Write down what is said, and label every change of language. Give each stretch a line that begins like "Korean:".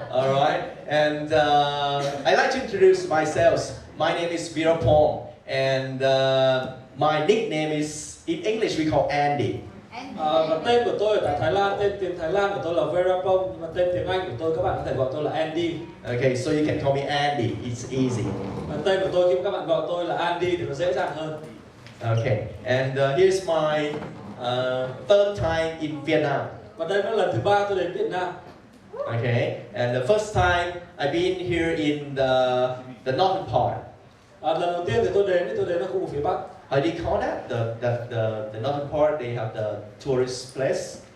English: Alright, and I'd like to introduce myself. My name is Virapong, and my nickname is, in English we call Andy.
Vietnamese: Và tên của tôi ở tại Thái Lan, tên tiếng Thái Lan của tôi là Virapong, và tên tiếng Anh của tôi các bạn có thể gọi tôi là Andy.
English: Okay, so you can call me Andy. It's easy.
Vietnamese: Và tên của tôi khi các bạn gọi tôi là Andy thì nó dễ dàng hơn.
English: Okay, and here's my third time in Vietnam.
Vietnamese: Và đây là lần thứ 3 tôi đến Việt Nam.
English: Okay, and the first time I've been here in the northern part.
Vietnamese: Lần đầu tiên thì tôi đến ở khu vực phía Bắc.
English: How do you call that? The northern part, they have the tourist place.